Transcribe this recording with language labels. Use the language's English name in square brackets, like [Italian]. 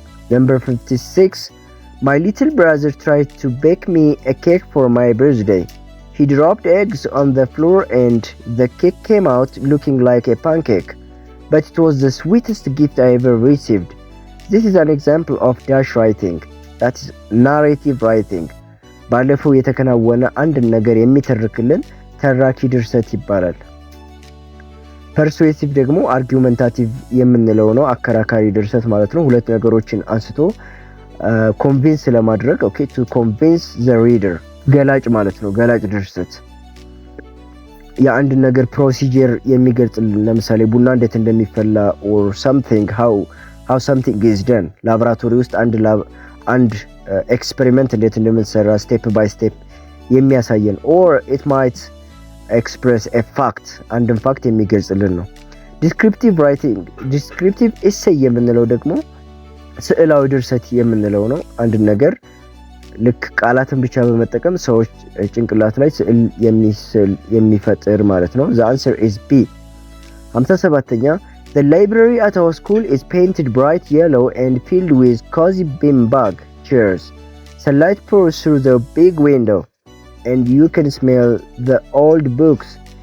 [English] Number 56. My little brother tried to bake me a cake for my birthday. He dropped eggs on the floor and the cake came out looking like a pancake. But it was the sweetest gift I ever received. This is an example of dash writing. That is narrative writing. [Amharic] ባለፈው የተከናወነ አንድ ነገር የሚተርክልን ተራኪ ድርሰት ይባላል። ፐርሱዌሲቭ ደግሞ አርጊውመንታቲቭ የምንለው ነው፣ አከራካሪ ድርሰት ማለት ነው። ሁለት ነገሮችን አንስቶ ኮንቪንስ ለማድረግ [English] ኦኬ ቱ ኮንቪንስ ዘ ሪደር [Amharic] ገላጭ ማለት ነው። ገላጭ ድርሰት የአንድ ነገር ፕሮሲጀር የሚገልጽልን፣ ለምሳሌ ቡና እንዴት እንደሚፈላ [English] or something how something is done። [Amharic] ላብራቶሪ ውስጥ አንድ ኤክስፔሪመንት እንዴት እንደምንሰራ [English] ስቴፕ ባይ ስቴፕ [Amharic] የሚያሳየን [English] or it might express a fact [Amharic] አንድን ፋክት የሚገልጽልን ነው። ዲስክሪፕቲቭ ራይቲንግ ዲስክሪፕቲቭ ኤሴይ የምንለው ደግሞ ስዕላዊ ድርሰት የምንለው ነው። አንድ ነገር ልክ ቃላትን ብቻ በመጠቀም ሰዎች ጭንቅላት ላይ ስዕል የሚፈጥር ማለት ነው። [English] the answer is B። [Amharic] 57ኛ [English] The library at our school is painted bright yellow and filled with cozy beanbag chairs. Sunlight pours through the big window, and you can smell the old books.